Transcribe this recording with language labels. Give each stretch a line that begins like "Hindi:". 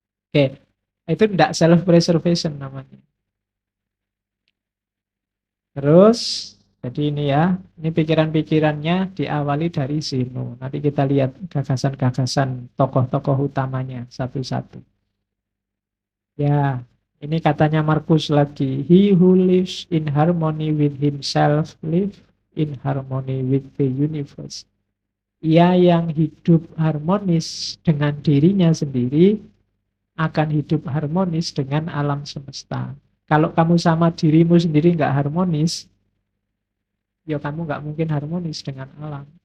Indonesian: Oke, itu enggak self preservation namanya. Terus Jadi ini pikiran-pikirannya diawali dari Zeno. Nanti kita lihat gagasan-gagasan tokoh-tokoh utamanya satu-satu. Ya, ini katanya Markus lagi.
English: He who lives in harmony with himself live in harmony with the universe.
Indonesian: Ia yang hidup harmonis dengan dirinya sendiri akan hidup harmonis dengan alam semesta. Kalau kamu sama dirimu sendiri nggak harmonis, ya kamu nggak mungkin harmonis dengan alam.